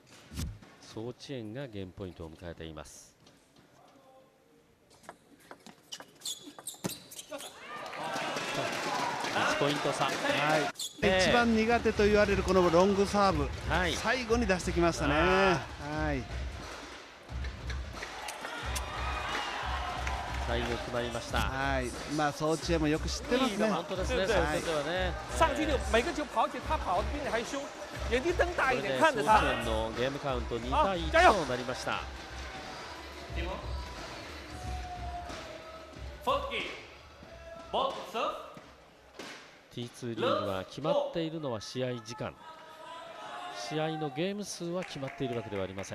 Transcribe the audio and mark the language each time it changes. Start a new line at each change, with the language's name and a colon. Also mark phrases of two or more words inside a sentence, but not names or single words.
Japanese: ソーチェンがゲームポイントを迎えています。1ポイント差。一番苦手と言われるこのロングサーブ、最後に出してきましたね。最後決まりました。まあソーチェンもよく知ってますね。本当ですね。そういうことはね。
Chinese: 上去就每个球跑起，他跑比你还凶，眼睛瞪大一点看着
Japanese: 他。ソーチェンのゲームカウント2対1となりました。T2 リーグは決まっているのは試合時間、試合のゲーム数は決まっているわけではありません。